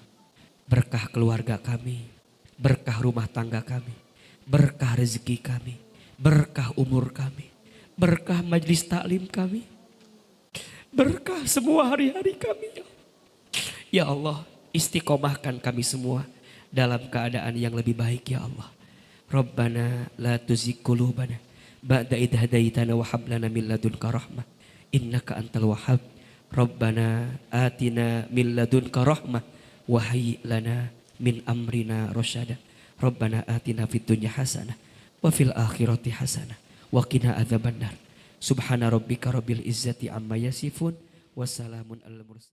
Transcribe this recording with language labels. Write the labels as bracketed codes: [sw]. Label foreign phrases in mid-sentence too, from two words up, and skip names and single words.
[id] Berkah keluarga kami, berkah rumah tangga kami, berkah rezeki kami, berkah umur kami, berkah majlis taklim kami, berkah semua hari-hari kami [ar] يا الله. يا الله, [id] istiqomahkan kami semua dalam keadaan yang lebih baik [ar] يا الله. ربنا لا تزغ قلوبنا بعد إذ هديتنا وهب لنا من لدنك رحمة إنك أنت الوهاب. ربنا آتنا من لدنك رحمة وهيئ لنا من أمرنا رشدا. ربنا آتنا في الدنيا حسنة وفي الآخرة حسنة وقنا عذاب النار. سبحان ربك رب العزة عما يصفون وسلام على المرسلين.